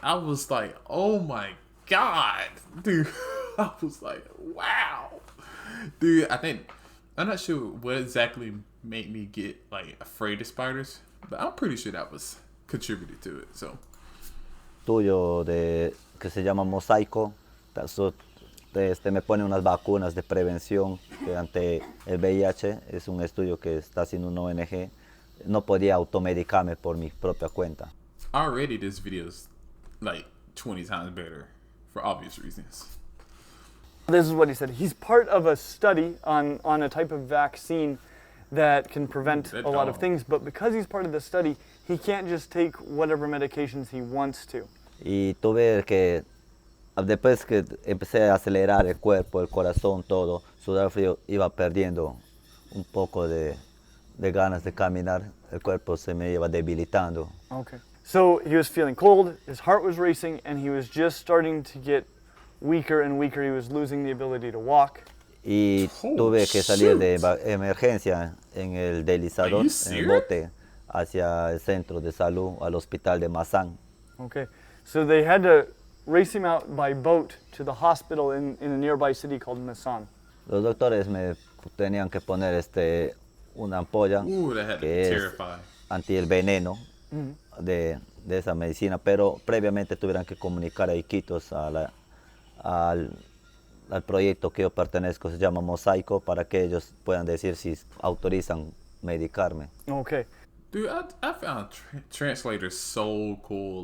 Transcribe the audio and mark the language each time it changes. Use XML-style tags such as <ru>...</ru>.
<en>I was like, oh my God, dude. I was like, wow. Dude, I'm not sure what exactly made me get like afraid of spiders, but I'm pretty sure that was contributed to it. So</en> <es>tuyo de que se llama mosaico. Me pone unas vacunas de prevención ante el VIH. Es un estudio que está haciendo una ONG. No podía automedicarme por mi propia cuenta.</es> <en>Already this video is like 20 times better for obvious reasons. This is what he said. He's part of a study on a type of vaccine that can prevent a lot of things, but because he's part of the study, he can't just take whatever medications he wants to.</en> <es>Y tuve que, después que empecé a acelerar el cuerpo, el corazón, todo, sudar frío, iba perdiendo un poco de ganas de caminar. El cuerpo se me iba debilitando.</es> <en>Okay. So he was feeling cold, his heart was racing, and he was just starting to get weaker and weaker. He was losing the ability to walk.</en> <es>Y tuve que salir de emergencia en el deslizador, en el bote, hacia el centro de salud, al hospital de Mazán.</es> <en>Okay. So they had to race him out by boat to the hospital in a nearby city called Masan.</en> <es>Los doctores me tenían que poner una ampolla que es anti el veneno de esa medicina, pero previamente tuvieron que comunicar a Iquitos al proyecto que yo pertenezco, se llama Mosaico, para que ellos puedan decir si autorizan medicarme.</es> <en>Okay. Dude, I found translators so cool.</en>